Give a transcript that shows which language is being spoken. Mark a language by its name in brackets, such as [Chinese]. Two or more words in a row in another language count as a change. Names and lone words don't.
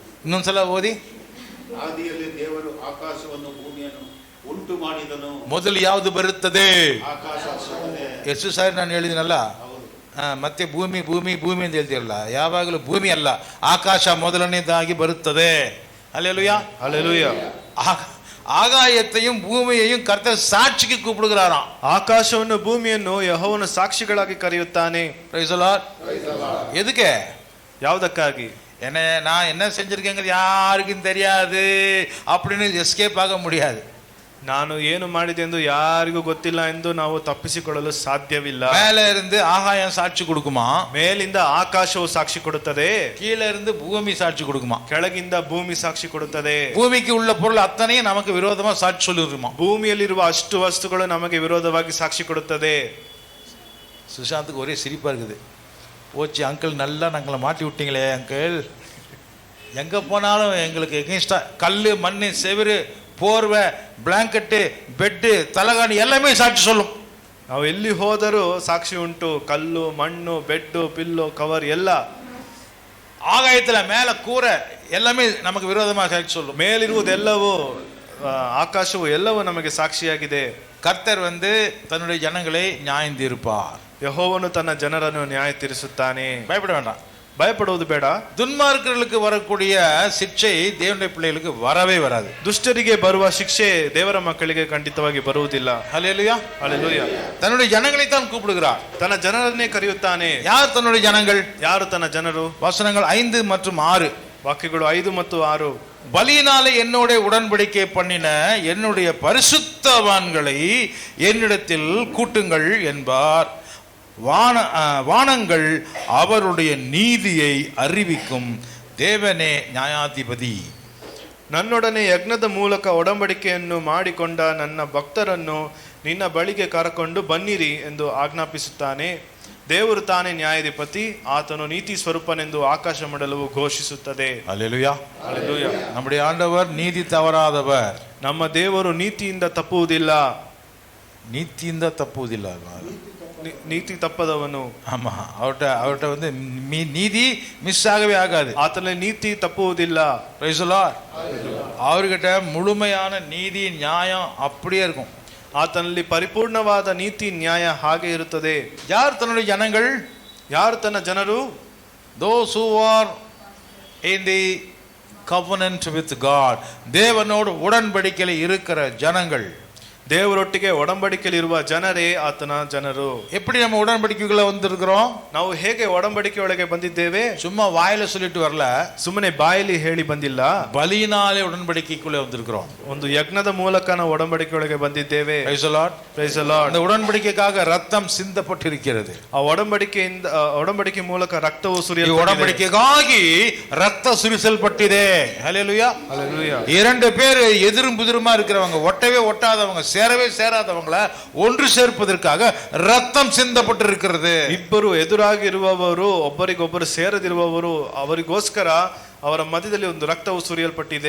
[Kannada] ಇನ್ನೊಂದ್ಸಲ ಓದಿ. ಆದಿಯಲ್ಲಿ ದೇವರು ಆಕಾಶವನ್ನು ಭೂಮಿಯನ್ನು ಉಂಟು ಮಾಡಿದನು. ಮೊದಲು ಯಾವುದು ಬರುತ್ತದೆ? ಆಕಾಶ. ಎಷ್ಟು ಸಾರಿ ನಾನು ಹೇಳಿದಿನಲ್ಲ, ಮತ್ತೆ ಭೂಮಿ ಭೂಮಿ ಭೂಮಿ ಅಂತ ಹೇಳ್ತೀರಲ್ಲ, ಯಾವಾಗಲೂ ಭೂಮಿ ಅಲ್ಲ, ಆಕಾಶ ಮೊದಲನೇದಾಗಿ ಬರುತ್ತದೆ. [Tamil] அல்லேலூயா, அல்லேலூயா. ஆகாயத்தையும் பூமியையும் கர்த்தர் சாட்சிக்கு கூப்பிடுகிறாராம். [Kannada] ಆಕಾಶವನ್ನು ಭೂಮಿಯನ್ನು ಯೆಹೋವನು ಸಾಕ್ಷಿಗಳಾಗಿ ಕರೆಯುತ್ತಾನೆ. [English] praise the Lord. [Tamil] எதுக்கு? [Kannada] ಯಾವುದಕ್ಕಾಗಿ? [Tamil] நான் என்ன செஞ்சிருக்கேங்கிறது யாருக்கும் தெரியாது அப்படின்னு எஸ்கேப் ஆக முடியாது. [Kannada] ನಾನು ಏನು ಮಾಡಿದೆ ಎಂದು ಯಾರಿಗೂ ಗೊತ್ತಿಲ್ಲ ಎಂದು ನಾವು ತಪ್ಪಿಸಿಕೊಳ್ಳಲು ಸಾಧ್ಯವಿಲ್ಲ. [Tamil] மேலே இருந்து ஆகாயம் சாட்சி கொடுக்குமா? [Kannada] ಮೇಲಿಂದ ಆಕಾಶವು ಸಾಕ್ಷಿ ಕೊಡುತ್ತದೆ. [Tamil] கீழே இருந்து பூமி சாட்சி கொடுக்குமா? [Kannada] ಕೆಳಗಿಂದ ಭೂಮಿ ಸಾಕ್ಷಿ ಕೊಡುತ್ತದೆ. [Tamil] பூமிக்கு உள்ள பொருள் அத்தனையும் நமக்கு விரோதமா சாட்சி சொல்லிருமா? [Kannada] ಭೂಮಿಯಲ್ಲಿರುವ ಅಷ್ಟು ವಸ್ತುಗಳು ನಮಗೆ ವಿರೋಧವಾಗಿ ಸಾಕ್ಷಿ ಕೊಡುತ್ತದೆ. [Tamil] சுஷாந்துக்கு ஒரே சிரிப்பா இருக்குது. ஓச்சி அங்கிள், நல்லா நாங்களை மாட்டி விட்டீங்களே அங்கிள், எங்க போனாலும் எங்களுக்கு எகென்ஸ்டா கல் மண் செவிறு போர்வை, [English] blanket, bed, [Tamil] தலகாணி எல்லாமே சாட்சி சொல்லும். [Kannada] ನಾವು ಎಲ್ಲಿ ಹೋದರೂ ಸಾಕ್ಷಿ ಉಂಟು. ಕಲ್ಲು, ಮಣ್ಣು, [English] bed, pillow, cover [Kannada] ಎಲ್ಲ. [Tamil] ஆகாயத்துல மேல கூரை எல்லாமே நமக்கு விரோதமாக சாட்சி சொல்லும். [Kannada] ಮೇಲಿರುವುದೆಲ್ಲವೂ ಆಕಾಶವು ಎಲ್ಲವೂ ನಮಗೆ ಸಾಕ್ಷಿಯಾಗಿದೆ. [Tamil] கர்த்தர் தன்னுடைய ஜனங்களை நியாயம் தீர்ப்பார். [Kannada] ಯೆಹೋವನು ತನ್ನ ಜನರನ್ನು ನ್ಯಾಯ ತೀರಿಸುತ್ತಾನೆ. [Tamil] பயப்பட வேண்டாம், [Kannada] ಭಯಪಡುವುದು ಬೇಡ. [Tamil] துன்மார்க்கர்களுக்கு வரக்கூடிய சிக்ஷை தேவனுடைய பிள்ளைகளுக்கு வரவே வராது. [Kannada] ದುಷ್ಟರಿಗೆ ಬರುವ ಶಿಕ್ಷೆ ದೇವರ ಮಕ್ಕಳಿಗೆ ಖಂಡಿತವಾಗಿ ಬರುವುದಿಲ್ಲ. [Tamil] ஹல்லேலூயா, [Kannada] ಹಲ್ಲೆಲೂಯಾ. [Tamil] தன்னுடைய ஜனங்களை தான் கூப்பிடுகிறார். [Kannada] ತನ್ನ ಜನರನ್ನೇ ಕರೆಯುತ್ತಾನೆ. [Tamil] யார் தன்னுடைய ஜனங்கள்? [Kannada] ಯಾರು ತನ್ನ ಜನರು? [Tamil] வசனங்கள் 5 மற்றும் 6. [Kannada] ವಾಕ್ಯಗಳು 5 ಮತ್ತು 6. [Tamil] பலியினாலே என்னோட உடன்படிக்கை பண்ணின என்னுடைய பரிசுத்தவான்களை என்னிடத்தில் கூட்டுங்கள் என்பார். வானங்கள் அவருடைய நீதியை அறிவிக்கும். தேவனே நியாயாಧಿಪತಿ. [Kannada] ನನ್ನೊಡನೆ ಯಜ್ಞದ ಮೂಲಕ ಒಡಂಬಡಿಕೆಯನ್ನು ಮಾಡಿಕೊಂಡ ನನ್ನ ಭಕ್ತರನ್ನು ನಿನ್ನ ಬಳಿಗೆ ಕರೆಕೊಂಡು ಬನ್ನಿರಿ ಎಂದು ಆಜ್ಞಾಪಿಸುತ್ತಾನೆ. ದೇವರು ತಾನೇ ನ್ಯಾಯಾಧಿಪತಿ, ಆತನು ನೀತಿ ಸ್ವರೂಪನೆಂದು ಆಕಾಶ ಮಂಡಲವು ಘೋಷಿಸುತ್ತದೆ. [Tamil] அல்லேலூயா, [Kannada] ಹಲ್ಲೆಲೂಯಾ. [Tamil] நம்முடைய ஆண்டவர் நீதி தவறாதவர். [Kannada] ನಮ್ಮ ದೇವರು ನೀತಿಯಿಂದ ತಪ್ಪುವುದಿಲ್ಲ. நீதிಯಿಂದ ತಪ್ಪುವುದಿಲ್ಲ, ನೀತಿ ತಪ್ಪದವನು. [Tamil] ஆமா, அவர்கிட்ட நீதி மிஸ் ஆகவே ஆகாது. [Kannada] ಆತನಲ್ಲಿ ನೀತಿ ತಪ್ಪುವುದಿಲ್ಲ. [English] பிரைஸ் தி லார்ட். [Tamil] அவர்கிட்ட முழுமையான நீதி நியாயம் அப்படியே இருக்கும். [Kannada] ಆತನಲ್ಲಿ ಪರಿಪೂರ್ಣವಾದ ನೀತಿ ನ್ಯಾಯ ಹಾಗೆ ಇರುತ್ತದೆ. [Tamil] யார் தன்னுடைய ஜனங்கள்? [Kannada] ಯಾರು ತನ್ನ ಜನರು? [English] those who are in the covenant with God. [Tamil] தேவனோடு உடன்படிக்கையில் இருக்கிற ஜனங்கள். [Kannada] ದೇವರೊಟ್ಟಿಗೆ ಒಡಂಬಡಿಕೆಯಲ್ಲಿರುವ ಜನರೇ ಆತನ ಜನರು. [Tamil] எப்படி நம்ம உடன்படிக்கைக்குள்ள வந்திருக்கிறோம்? [Kannada] ನಾವು ಹೇಗೆ ಒಡಂಬಡಿಕೆ ಒಳಗೆ ಬಂದಿದ್ದೇವೆ? [Tamil] சும்மா வாயில சொல்லிட்டு வரல, [Kannada] ಸುಮ್ಮನೆ ಬಾಯಲ್ಲಿ ಹೇಳಿ ಬಂದಿಲ್ಲ. [Tamil] பலியினாலே உடன்படிக்கைக்குள்ளே வந்திருக்கிறோம். [Kannada] ಒಂದು ಯಜ್ಞದ ಮೂಲಕ ನಾವು ಒಡಂಬಡಿಕೆ ಒಳಗೆ ಬಂದಿದ್ದೇವೆ. [English] Praise the Lord. Praise the Lord. [Tamil] அந்த உடன்படிக்கைக்காக ரத்தம் சிந்தப்பட்டிருக்கிறது. [Kannada] ಆ ಒಡಂಬಡಿಕೆ ಮೂಲಕ ರಕ್ತವು ಈ ಸುರಿಯಲ್ಪಟ್ಟಿದೆ. ಒಡಂಬಡಿಕೆಗಾಗಿ ರಕ್ತ ಸುರಿಸಲ್ಪಟ್ಟಿದೆ. [Tamil] ஹல்லேலூயா, ஹல்லேலூயா. இரண்டு பேர் எதிரும் புதிருமா இருக்கிறவங்க, ஒட்டவே ஒட்டாதவங்க, சேரவே சேராதவங்கள ஒன்று சேர்ப்பதற்காக ரத்தம் சிந்தப்பட்டிருக்கிறது. [Kannada] ಇಬ್ಬರು ಎದುರಾಗಿರುವವರು ಒಬ್ಬರಿಗೊಬ್ಬರು ಸೇರದಿರುವವರು ಅವರಿಗೋಸ್ಕರ ಅವರ ಮಧ್ಯದಲ್ಲಿ ಒಂದು ರಕ್ತವು ಸುರಿಯಲ್ಪಟ್ಟಿದೆ.